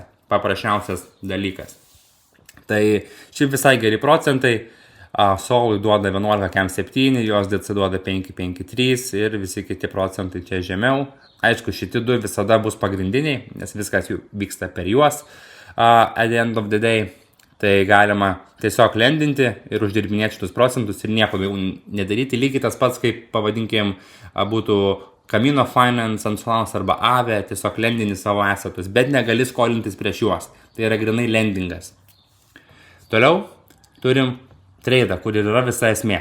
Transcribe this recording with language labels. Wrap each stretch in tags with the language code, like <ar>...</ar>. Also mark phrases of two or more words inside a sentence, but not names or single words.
<lt>Paprasčiausias dalykas. Tai šiaip visai geri procentai. Solui duoda 11,7, USDC duoda 5,53 ir visi kiti procentai čia žemiau. Aišku, šitie du visada bus pagrindiniai, nes viskas jų vyksta per juos.</lt> <en>At the end of the day,</en> <lt>tai galima tiesiog lendinti ir uždirbinėti šitus procentus ir nieko daugiau nedaryti. Lygiai tas pats, kaip pavadinkim, būtų Camino Finance, Ansolanas arba Aave, tiesiog lendini savo assetus, bet negali skolintis prieš juos. Tai yra grinai lendingas. Toliau turim tradą, kur yra visa esmė.</lt>